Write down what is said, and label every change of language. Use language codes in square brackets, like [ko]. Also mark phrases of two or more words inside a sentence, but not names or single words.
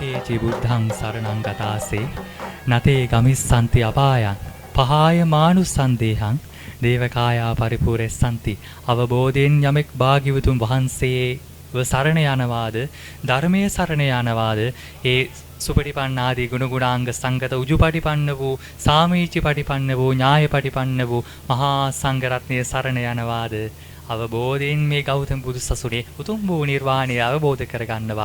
[pi] සම්බුද්ධං බුද්ධං සරණං ගතාසේ නතේ ගමිස්සන්ති අපායං පහාය මානුසන්දේහං දේවකායා පරිපූර්ණස්සන්ති. [si] අවබෝධයෙන් යමෙක් භාග්‍යවතුන් වහන්සේව සරණ යනවාද ධර්මයේ සරණ යනවාද ඒ සුපටිපන්න ආදී ගුණ ගුණාංග සංගත උජුපටිපන්න වූ සාමීචිපටිපන්න වූ ඥායපටිපන්න වූ මහා සංඝ රත්නයේ සරණ යනවාද අවබෝධයෙන් මේ ගෞතම බුදු සසුනේ උතුම් වූ නිර්වාණය අවබෝධ කරගන්නවා.